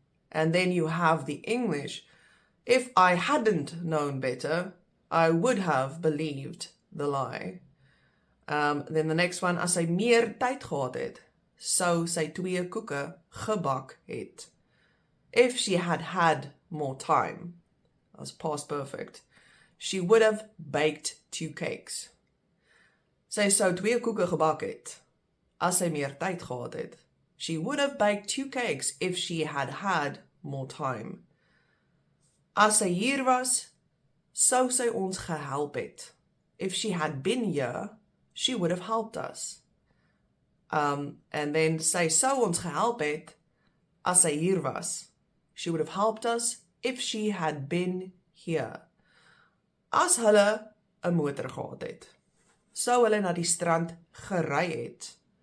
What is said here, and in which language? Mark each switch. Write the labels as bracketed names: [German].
[English] And then you have the English. If I hadn't known better, I would have believed the lie. Then the next one, [Afrikaans] as sy meer tyd gehad het, sou sy 2 koeke gebak het. [English] If she had had more time, that's past perfect, she would have baked 2 cakes. [Afrikaans] Sy sou 2 koeke gebak het, as sy meer tyd gehad het. [English] She would have baked 2 cakes if she had had more time. [Afrikaans] As sy hier was, sou sy ons gehelp het. [English] If she had been here, she would have helped us. And then [Afrikaans] sy sou ons gehelp het, as sy hier was. [English] She would have helped us if she had been here. [Afrikaans] As hulle 'n motor gehad het, sou hulle na die strand gery het.